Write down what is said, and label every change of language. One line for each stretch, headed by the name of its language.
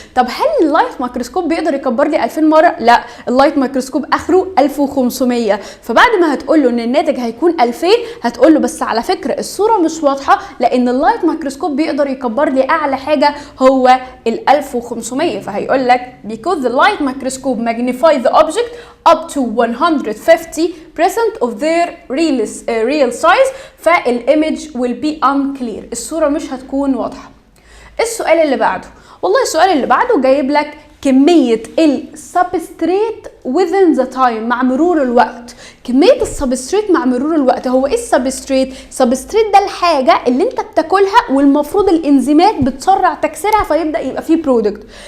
Arabic: طب هل اللايت ميكروسكوب بيقدر يكبر لي 2000 مره؟ لا، اللايت ميكروسكوب اخره 1500. فبعد ما هتقول له ان الناتج هيكون 2000 هتقول له بس على فكره الصوره مش واضحه، لان اللايت ميكروسكوب بيقدر يكبر لي اعلى حاجه هو ال 1500. فهيقول لك
English: because the light microscope magnify the object up to 150% of their real size فالimage will be unclear.
Arabic: الصوره مش هتكون واضحه. السؤال اللي بعده، والله السؤال اللي بعده جايب لك كمية السبستريت
English: within the time
Arabic: مع مرور الوقت. كمية السبستريت مع مرور الوقت. هو ايه السبستريت؟ السبستريت ده الحاجة اللي انت بتاكلها والمفروض الانزيمات بتسرع تكسيرها فيبدأ يبقى فيه برودكت.